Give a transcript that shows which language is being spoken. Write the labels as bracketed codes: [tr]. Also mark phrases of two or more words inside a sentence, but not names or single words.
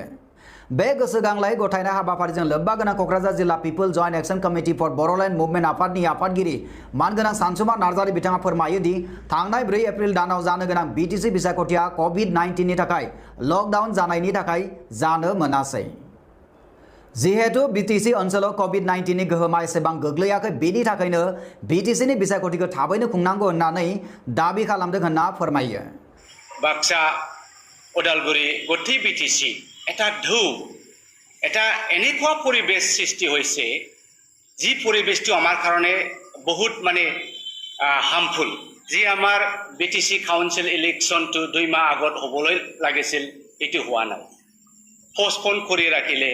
[brx] बे गोसोखांलाइ गथायनाय हाबाफारिजों लोब्बा गोनां क'क्राझार जिल्ला पिपल जइन्ट एक्शन कमिटि फर बड'लेण्ड मुभमेन्ट आफादनि आफादगिरि मानगोनां सानसुमा नार्जारि बिथाङा फोरमायो दि थांनाय 4 एप्रिल दानाव जानो गोनां BTC बिसायख'थिया COVID-19 नि थाखाय लकडाउन जानायनि थाखाय जानो मोनासै। जिहेतु BTC ओनसोलाव COVID-19 नि गोहोमा एसेबां गोग्लैयाखै, बेनि थाखायनो BTC नि बिसायख'थिखौ थाबैनो खुंनांगौ होननानै दाबि खालामदों होनना फोरमायो। [as] बाक्सा उदालगुरि गथि BTC এটা ঢৌ, এটা এনেকুৱা পৰিবেশ সৃষ্টি হৈছে যি পৰিবেশটো আমাৰ কাৰণে বহুত মানে হাৰ্মফুল। যি আমাৰ BTC কাউন্সিল ইলেকশ্যনটো 2 মাহ আগত হ'বলৈ লাগিছিল, এইটো হোৱা নাই, পষ্টপন কৰি ৰাখিলে।